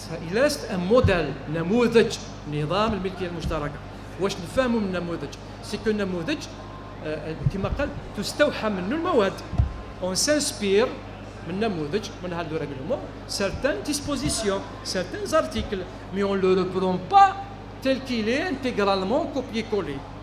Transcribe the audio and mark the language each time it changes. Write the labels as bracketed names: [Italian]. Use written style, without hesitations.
[French] Il reste un modèle, [Arabic] نموذج نظام الملكية المشتركة. واش نفهموا من النموذج؟ [French] c'est que [Arabic] النموذج كما قال تستوحى منه المواد. [French] On s'inspire [Arabic] من النموذج من هذا [French] le règlement certaines dispositions, certains articles, mais on ne le reprend pas tel qu'il est intégralement copié-collé.